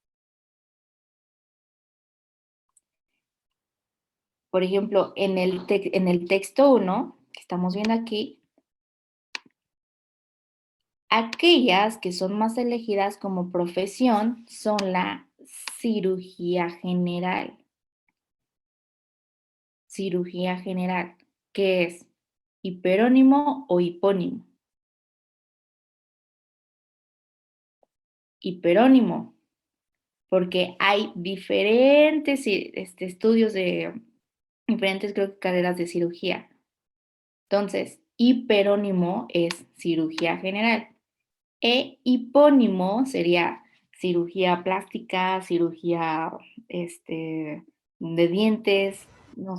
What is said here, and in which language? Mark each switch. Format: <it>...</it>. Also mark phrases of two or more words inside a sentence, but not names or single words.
<es>Por ejemplo, en el texto 1, que estamos viendo aquí, aquellas que son más elegidas como profesión son la cirugía general. Cirugía general, que es hiperónimo o hipónimo. Hiperónimo, porque hay diferentes estudios de diferentes, creo que, carreras de cirugía. Entonces, hiperónimo es cirugía general. Hipónimo sería cirugía plástica, cirugía de dientes, no</es>